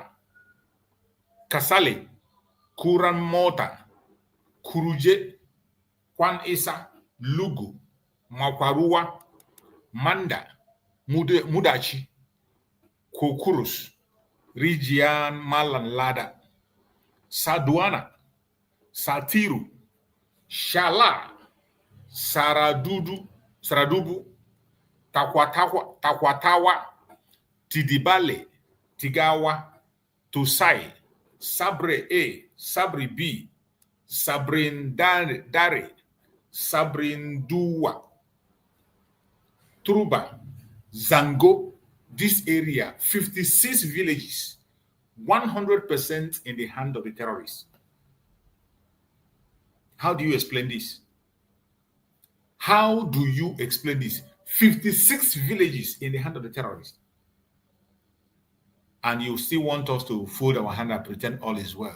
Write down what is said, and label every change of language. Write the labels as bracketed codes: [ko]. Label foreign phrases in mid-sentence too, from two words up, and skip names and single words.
[en] Kasale, Kuran Mota, Kuruje, Kwan Isa, Lugu, Makwarua, Manda, Mudachi, Kokurus, Rijian Malan Lada, Saduana, Satiru, Shala, Saradubu, Takwatawa, Tidibale, Tigawa, Tusai, Sabre A, Sabri B, Sabrin Dare, Sabrin Duwa, Truba, Zango, this area, 56 villages, 100% in the hand of the terrorists. How do you explain this? How do you explain this? 56 villages in the hand of the terrorists. And you still want us to fold our hand and pretend all is well.